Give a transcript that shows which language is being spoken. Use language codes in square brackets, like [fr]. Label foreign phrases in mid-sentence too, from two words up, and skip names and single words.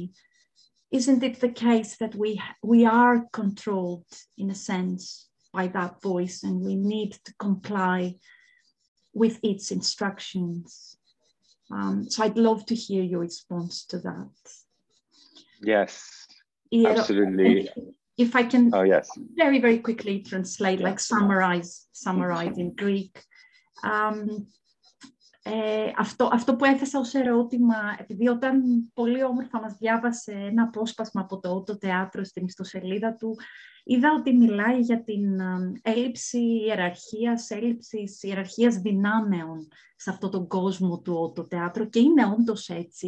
[en] Isn't it the case that we are controlled in a sense by that voice, and we need to comply with its instructions? So I'd love to hear your response to that. Yes, absolutely. If I can yes. very, very quickly translate, like summarize in Greek. [el] Αυτό που έθεσα ως ερώτημα, επειδή όταν πολύ όμορφα μας διάβασε ένα απόσπασμα από το Autoteatro στην ιστοσελίδα του, είδα ότι μιλάει για την έλλειψη ιεραρχίας δυνάμεων σε αυτόν τον κόσμο του Autoteatro, και είναι όντως έτσι.